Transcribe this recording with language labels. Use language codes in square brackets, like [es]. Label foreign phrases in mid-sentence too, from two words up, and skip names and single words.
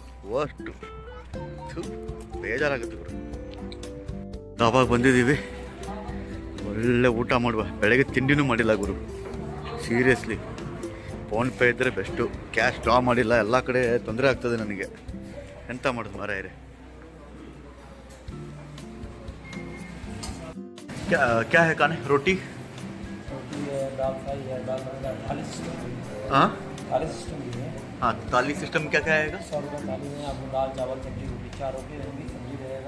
[kn] ಅಷ್ಟು ಬೇಜಾರಾಗುತ್ತೆ ಗುರು. ದಾಬಾಗ ಬಂದಿದ್ದೀವಿ, ಒಳ್ಳೆ ಊಟ ಮಾಡುವ. ಬೆಳಗ್ಗೆ ತಿಂಡಿನೂ ಮಾಡಿಲ್ಲ ಗುರು, ಸೀರಿಯಸ್ಲಿ. ಫೋನ್ಪೇ ಇದ್ದರೆ ಬೆಸ್ಟು, [en] cash draw [kn] ಮಾಡಿಲ್ಲ. ಎಲ್ಲ ಕಡೆ ತೊಂದರೆ ಆಗ್ತದೆ ನನಗೆ. ಎಂತ ಮಾಡೋದು ಮಾರಾಯರೇ? [hi] क्या है खाने? रोटी दाल फ्राई है, दाल बंगा, थाली सिस्टम भी है। हाँ, थाली सिस्टम भी है। हाँ, थाली सिस्टम क्या क्या आएगा? 100 रुपये थाली में आपको दाल चावल सब्जी रोटी 4 रोटी रहेंगी, सब्जी रहेगा,